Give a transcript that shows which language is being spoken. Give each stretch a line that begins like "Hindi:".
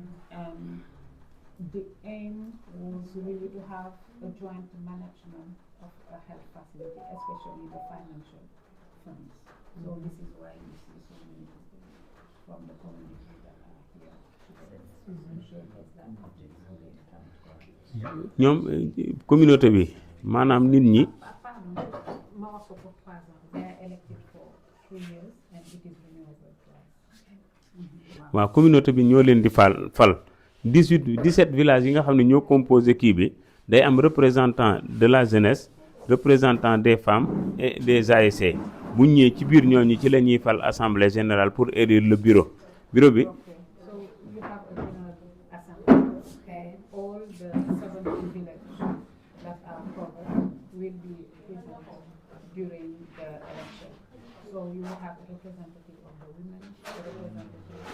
English: And the aim was really to have a joint management of a health facility, especially the financial funds. So this is why you see so many people from the community that are here today to showcase that object for the account.
Wolof: ñoom communauté bi maanaam nit ñi. Pardon, ma wax ko
French: pour 3 ans.
English: They are elected for 3 years and it is renewable twice.
Wolof: waaw communauté bi ñoo leen di fal 17 villages yi nga xam ne ñoo composé kii bi day am
French: représentant de la jeunesse représentant des femmes
Wolof: et des ASC bu ñëwee ci biir ñooñu ci la ñuy fal assemblée générale
French: pour élire le bureau
Wolof: bi.
English: Okay, so you have a general assembly and all the 70 villages that are covered will be presented during the election. So you will have a representative of the women, a representative